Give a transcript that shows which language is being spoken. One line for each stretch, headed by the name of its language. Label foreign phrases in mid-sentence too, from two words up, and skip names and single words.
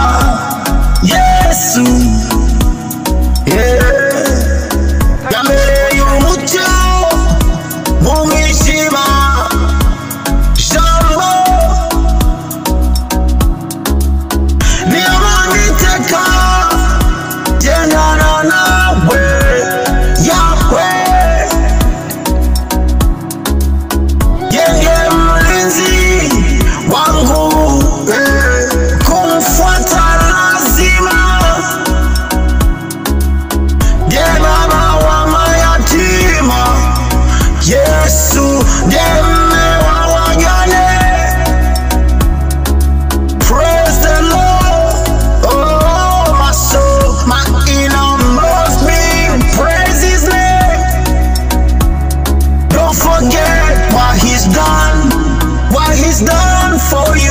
Kinyarwanda: Yesu yambereye umucyo mu mwijima, jambo niyo mpamvu iteka gendana nawe,
Swahili: Yahwe yeye mlinzi wangu, kumfuata lazima. Ndiye baba wa mayatima, Yesu ndiye mume wa wajane.
English: Praise the Lord, oh my soul, my innermost being, praise His name. Don't forget what He's done for you.